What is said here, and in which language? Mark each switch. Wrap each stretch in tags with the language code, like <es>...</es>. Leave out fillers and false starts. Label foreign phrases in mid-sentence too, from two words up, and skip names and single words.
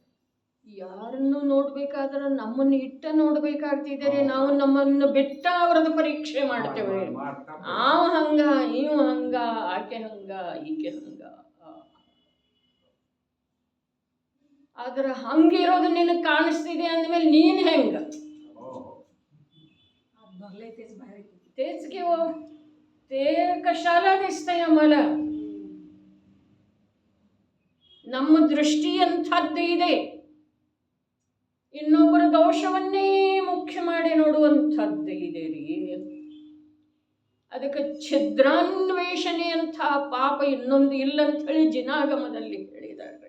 <kn>ಯಾರನ್ನು ನೋಡ್ಬೇಕಾದ್ರೆ ನಮ್ಮನ್ನು ಇಟ್ಟ ನೋಡ್ಬೇಕಾಗ್ತಿದ್ದಾರೆ. ನಾವು ನಮ್ಮನ್ನು ಬಿಟ್ಟ ಅವರದ್ದು ಪರೀಕ್ಷೆ ಮಾಡ್ತೇವೆ. ಆವ ಹಂಗ, ಇವ ಹಂಗ, ಆಕೆ ಹಂಗ, ಈಕೆ ಹಂಗ. ಆದ್ರೆ ಹಂಗಿರೋದು ನಿನಗೆ ಕಾಣಿಸ್ತಿದೆ ಅಂದಮೇಲೆ ನೀನು ಹೆಂಗ?</kn> <mr>तेच की हो, ते कशाला दिसतंय आम्हाला?</mr> <kn>ನಮ್ಮ ದೃಷ್ಟಿ ಅಂಥದ್ದು ಇದೆ, ಇನ್ನೊಬ್ಬರ ದೋಷವನ್ನೇ ಮುಖ್ಯ ಮಾಡಿ ನೋಡುವಂಥದ್ದು ಇದೆ ರೀ. ಅದಕ್ಕೆ ಛಿದ್ರಾನ್ವೇಷಣೆ ಅಂತ ಪಾಪ ಇನ್ನೊಂದು ಇಲ್ಲ ಅಂತ ಹೇಳಿ ಜಿನಾಗಮದಲ್ಲಿ ಹೇಳಿದ್ದಾರೆ.</kn>